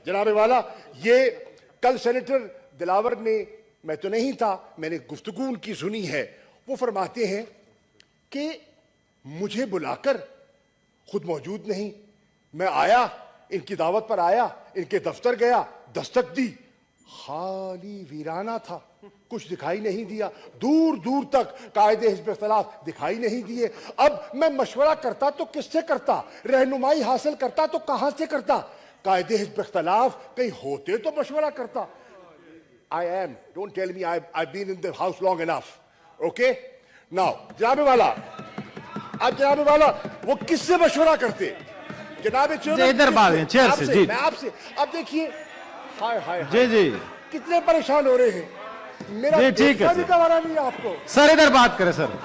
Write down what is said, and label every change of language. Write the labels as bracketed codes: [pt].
[ur] جناب والا یہ کل سینیٹر دلاور نے، میں تو نہیں تھا، میں نے گفتگو ان کی سنی ہے، وہ فرماتے ہیں کہ مجھے بلا کر خود موجود نہیں، میں آیا، ان کی دعوت پر آیا، ان کے دفتر گیا، دستک دی، خالی ویرانہ تھا، کچھ دکھائی نہیں دیا. دور دور تک قائد حزب اختلاف دکھائی نہیں دیے. اب میں مشورہ کرتا تو کس سے کرتا، رہنمائی حاصل کرتا تو کہاں سے کرتا. قائد حزب اختلاف کہیں ہوتے تو مشورہ کرتا. [en] I am, don't tell me I've been in the house long enough. Okay? [ur] Now, جناب والا، اب جناب والا وہ کس سے مشورہ کرتے؟ جناب چیئرمین ادھر بات ہے چیئر سے. جی میں آپ سے اب دیکھیے، ہائے ہائے جی جی کتنے پریشان ہو رہے ہیں. میرا جی ٹھیک ہے دیکھنا بھی گوارا نہیں ہے آپ کو. سر ادھر بات کریں سر.